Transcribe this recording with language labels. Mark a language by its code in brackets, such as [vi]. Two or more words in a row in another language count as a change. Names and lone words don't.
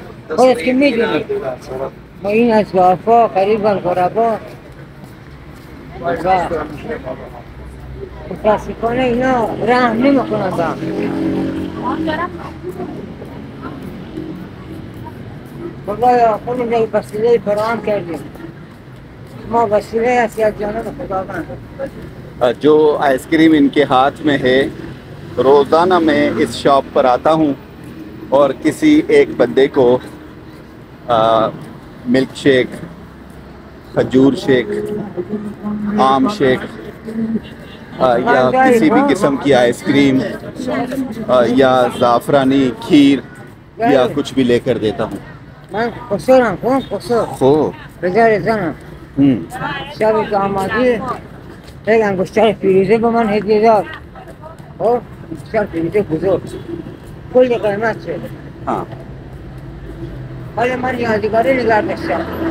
[fa] خودت که میدونی ما این از وفا قریب الغربا و متاسفانه اینا رحم نمیکنن با هم. خدایا خودمون یک وسیله فراهم کردیم. ما وسیله هستی از جانب خداوند. [hi] जो आइसक्रीम इनके हाथ में है, रोज़ाना मैं इस शॉप पर आता हूँ और किसी एक बंदे को [en] milk shake, [hi] खजूर शेक, आम शेक या किसी भी किस्म की आइसक्रीम या ज़ाफ़रानी खीर या कुछ भी लेकर देता हूँ। [fa] من قصورم. خب قصور خب بذار زنم شبی که آمدی یک انگشتر فیروزه به من هدیه داد. خب انگشتر فیروزه بزرگ کلی قیمت شد. [hi] हाँ [fa] حالا من یادگاری نگه داشتم.